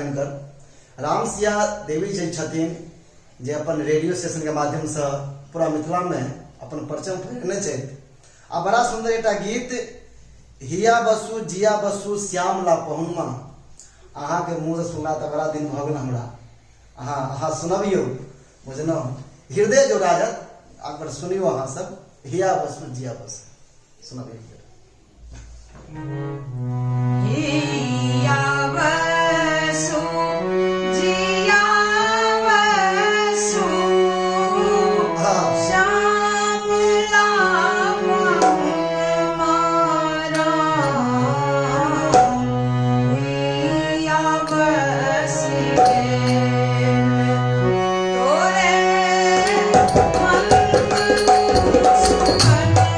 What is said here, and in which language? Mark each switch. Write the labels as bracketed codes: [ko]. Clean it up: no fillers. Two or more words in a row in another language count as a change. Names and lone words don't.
[mai] हिनकर रामसिया देवी जी छथिन, जे अपन रेडियो स्टेशन के माध्यम से पूरा मिथिला में अपन परचम फैरने छै। आ बड़ा सुंदर एकटा गीत हिया बसु जिया बसु श्यामला पहुनमा, अहाँ के मुँह से सुनला तो बड़ा दिन भ गेल हमरा। अहाँ सुनबियौ, बुझलहुँ, हृदय जो राजत अगर सुनियो अहाँ सब। हिया बसु जिया बसु सुनबियौ। हिया बसु जिया बसु श्यामला पहुनमा, हिया बसु तोरे मन सुखन